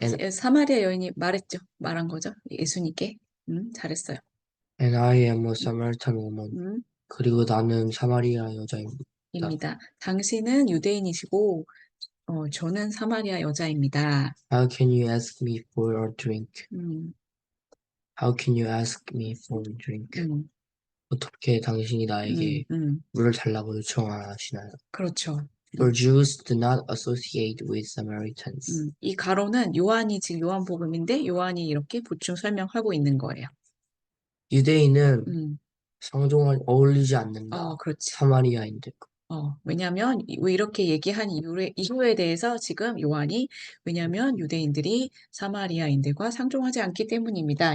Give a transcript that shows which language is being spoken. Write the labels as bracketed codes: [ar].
[ko] 사마리아 여인이 말한 거죠. 예수님께. 잘했어요. [en] And I am a Samaritan woman. 음, [ko] 그리고 나는 사마리아 여자입니다. 입니다. 당신은 유대인이시고, 저는 사마리아 여자입니다. [en] How can you ask me for a drink? 음, How can you ask me for a drink? 음, [ko] 어떻게 당신이 나에게 물을 달라고 요청하시나요? 그렇죠. [en] For Jews do not associate with Samaritans. [ko] 이 가로는 요한이 지금 요한복음인데 요한이 이렇게 보충 설명하고 있는 거예요. 유대인은 음, 어울리지 않는다. 그렇지. 사마리아인들. 왜냐하면 왜 이렇게 얘기한 이유에 대해서 지금 요한이 왜냐하면 유대인들이 사마리아인들과 상종하지 않기 때문입니다.